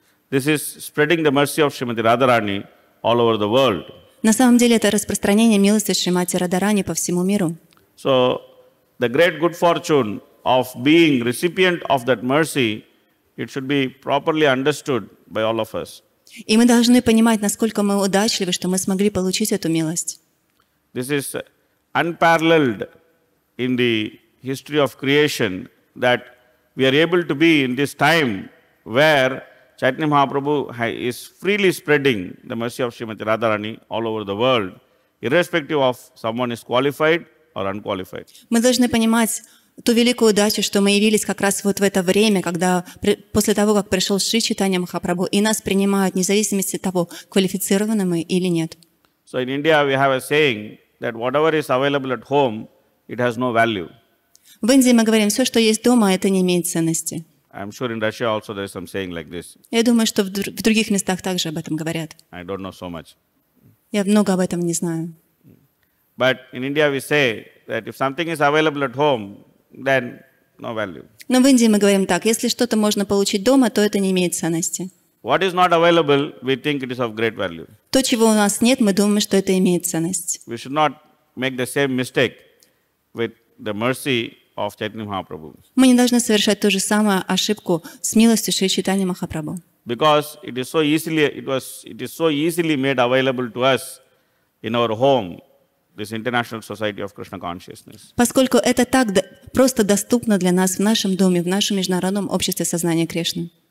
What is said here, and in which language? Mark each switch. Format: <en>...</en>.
<en>This is spreading the mercy of Srimati Radharani all over the world.</en> <ru>На самом деле это распространение милости Шримати Радхарани по всему миру.</ru> <en>So, the great good fortune of being recipient of that mercy, it should be properly understood by all of us.</en> <ru>И мы должны понимать, насколько мы удачливы, что мы смогли получить эту милость.</ru> <en>This is unparalleled in the history of creation that we are able to be in this time where Chaitanya Mahaprabhu is freely spreading the mercy of Srimati Radharani all over the world, irrespective of someone is qualified or unqualified.</en> <ru>Мы должны понимать ту великую удачу, что мы явились как раз вот в это время, когда после того, как пришел Шри Чайтанья Махапрабху, и нас принимают вне зависимости от того, квалифицированы мы или нет.</ru> <en>So in India we have a saying that whatever is available at home, it has no value.</en> <ru>В Индии мы говорим, все, что есть дома, это не имеет ценности.</ru> <en>I'm sure in Russia also there is some saying like this.</en> <ru>Я думаю, что в других местах также об этом говорят.</ru> <en>I don't know so much.</en> <ru>Я много об этом не знаю.</ru> <en>But in India we say that if something is available at home, then no value.</en> <ru>Но в Индии мы говорим так, если что-то можно получить дома, то это не имеет ценности.</ru> <en>What is not available, we think it is of great value.</en> <ru>То, чего у нас нет, мы думаем, что это имеет ценность.</ru> <en>We should not make the same mistake with the mercy of Chaitanya Mahaprabhu.</en> <ru>Мы не должны совершать ту же самую ошибку с милостью Шри Чайтаньи Махапрабху.</ru> <en>Because it is so easily made available to us in our home, this International Society of Krishna Consciousness.</en> <ru>Поскольку это так просто доступно для нас в нашем доме, в нашем международном обществе сознания Кришны.</ru>